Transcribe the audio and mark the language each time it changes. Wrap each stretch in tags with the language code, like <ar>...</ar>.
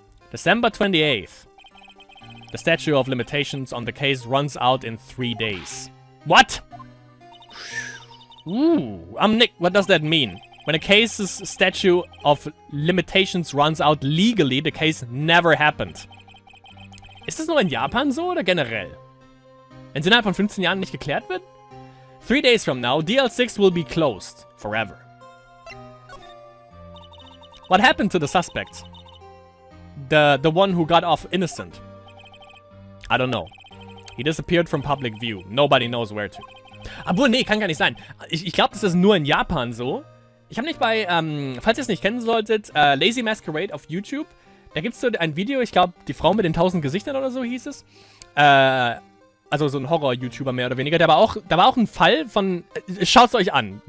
<en>December 28th. The statute of limitations on the case runs out in 3 days. What? Ooh, Nick, what does that mean? When a case's statute of limitations runs out legally, the case never happened.</en> <de>Ist das nur in Japan so oder generell? Wenn es innerhalb von 15 Jahren nicht geklärt wird?</de> <en>3 days from now, DL6 will be closed. Forever. What happened to the suspect? The one who got off innocent? I don't know. He disappeared from public view. Nobody knows where to.</en> <de>Obwohl, nee, kann gar nicht sein. Ich glaube, das ist nur in Japan so. Ich habe nicht bei, falls ihr es nicht kennen solltet, Lazy Masquerade auf YouTube. Da gibt es so ein Video, ich glaube, die Frau mit den 1000 Gesichtern oder so hieß es. Also so ein Horror-YouTuber mehr oder weniger. Da war auch ein Fall von, schaut's euch an.</de>